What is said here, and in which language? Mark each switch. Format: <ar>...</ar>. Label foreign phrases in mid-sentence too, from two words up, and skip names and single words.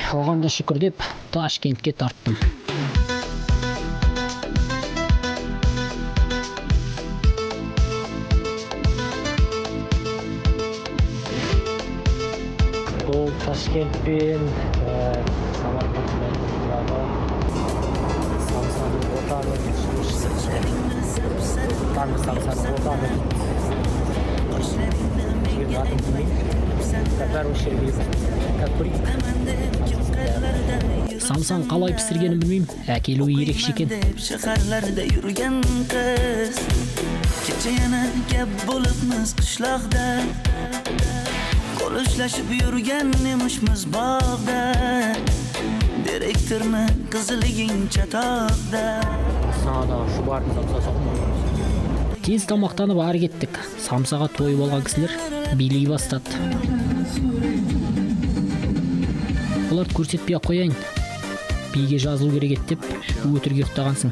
<kk>Оған да шүкір деп Ташкентке тарттым. Бұл Ташкент пен Самарқандтың Самсаның отаны. Самсаның отаны. Самсан қалай пісіргенін білмеймін, әкелуі ерекше екен.</kk> <uz>Shaharlarda yurgan qiz, kecha yana gap bo'libmiz qishloqda. Qo'l ushlashib yurgan emishmiz bog'da. Direktorni qiziliging chatoqda.</uz> <kk>Тез тамақтанып ары кеттік. Самсаға тойып алған кісілер билей бастады. Оларды көрсетпей қояйын. Биге жазылу керек деп өтірік ұйықтағансың.</kk>